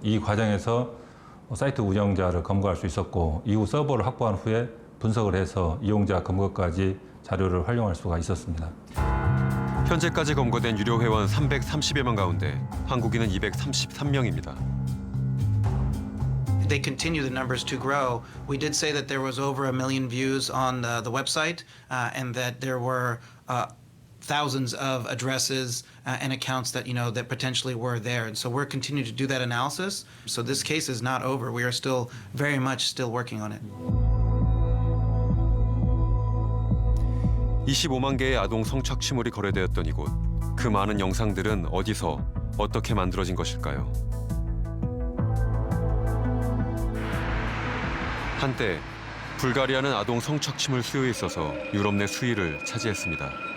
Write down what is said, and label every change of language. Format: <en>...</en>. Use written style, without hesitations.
<ko>이 과정에서 사이트 운영자를 검거할 수 있었고 이후 서버를 확보한 후에 분석을 해서 이용자 검거까지 자료를 활용할 수가 있었습니다. 현재까지 검거된 유료 회원 330여 명 가운데 한국인은 233명입니다.</ko> <en>They continue the numbers to grow. We did say that there was over 1 million views on the website and that there were thousands of addresses and accounts that that potentially were there. And so we're continuing to do that analysis. So this case is not over. We are still very much still working on it.</en> <ko>25만 개의 아동 성착취물이 거래되었던 이곳. 그 많은 영상들은 어디서 어떻게 만들어진 것일까요? 한때 불가리아는 아동 성착취물 수요에 있어서 유럽 내 수위를 차지했습니다.</ko>